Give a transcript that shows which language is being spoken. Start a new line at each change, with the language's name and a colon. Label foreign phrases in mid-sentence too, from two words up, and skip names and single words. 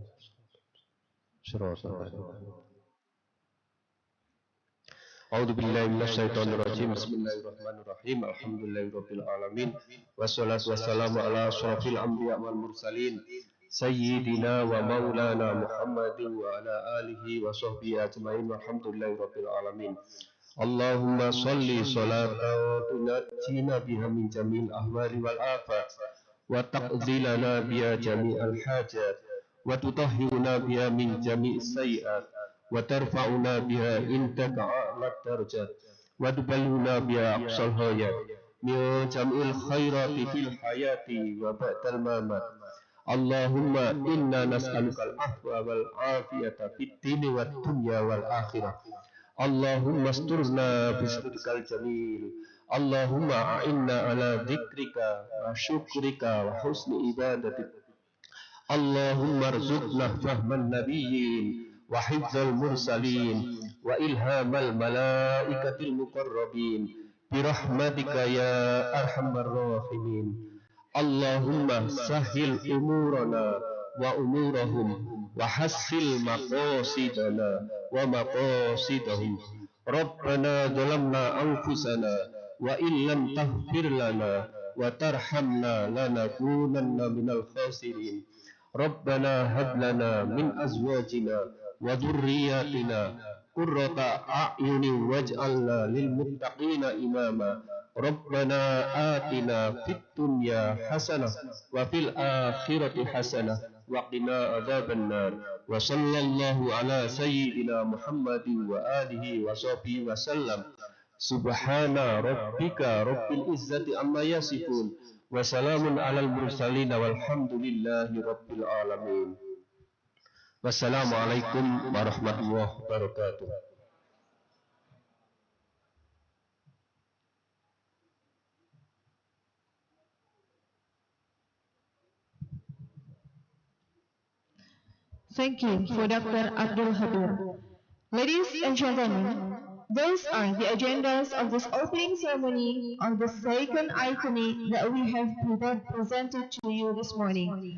Arabic: صراط الذين أعوذ بالله من الشيطان الرجيم. بسم الله الرحمن الرحيم. الحمد لله رب العالمين. والصلاة والسلام على أشرف الأنبياء والمرسلين سيدنا ومولانا محمد وعلى آله وصحبه أجمعين. Walhamdulillahirabbil alamin. اللهم صل صلاة تنجينا بها من جميع الأهوال والآفات وتقضي لنا بها جميع الحاجات وتطهرنا بها من جميع السيئات وترفعنا بها عندك أعلى الدرجات وتبلغنا بها أقصى الحياة من جميع الخيرات في الحياة وبعد الممات. اللهم إنا نسألك العفو والعافية في الدين والدنيا والآخرة. اللهم استرنا بسترك الجميل. اللهم أعنا على ذكرك وشكرك وحسن عبادتك. اللهم ارزقنا فهم النبيين وحفظ المرسلين وإلهام الملائكة المقربين برحمتك يا أرحم الراحمين. اللهم سهل أمورنا وأمورهم وحصل مقاصدنا ومقاصدهم. ربنا ظلمنا أنفسنا وإن لم تغفر لنا وترحمنا لنكونن من الخاسرين. ربنا هب لنا من أزواجنا وذرياتنا قرة أعين واجعلنا للمتقين إماما. ربنا آتنا في الدنيا حسنة وفي الآخرة حسنة وقنا عذاب النار. وصلى الله على سيدنا محمد وعلى آله وصحبه وسلم. سبحان ربك رب العزة عما يصفون وسلام على المرسلين والحمد لله رب العالمين. والسلام عليكم ورحمة الله وبركاته.
English: Thank you for Dr. Abdul Habir. Ladies and gentlemen, those are the agendas of this opening ceremony of the second Iconie that we have presented to you this morning.